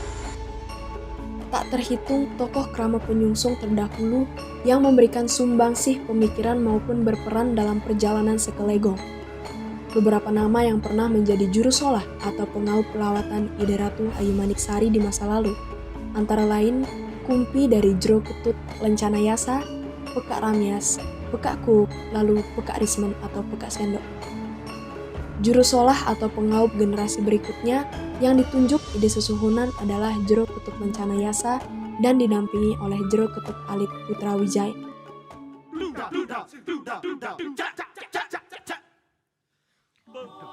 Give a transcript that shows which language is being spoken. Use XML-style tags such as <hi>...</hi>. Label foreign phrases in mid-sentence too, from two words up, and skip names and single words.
<id>Tak terhitung tokoh krama penyungsung terdahulu yang memberikan sumbangsih pemikiran maupun berperan dalam perjalanan Sekelegong. Beberapa nama yang pernah menjadi juru solah atau pengaup pelawatan Ide Ratu Ayu Maniksari di masa lalu, antara lain Kumpi dari Jero Ketut Lencana Yasa, Pekak Ramyas, Pekak Kuk, lalu Pekak Rismen atau Pekak Sendok. Juru solah atau pengaup generasi berikutnya yang ditunjuk Ide Susuhunan adalah Jero Ketut Lencana Yasa dan didampingi oleh Jero Ketut Alit Putra Wijaya. Luda.</id>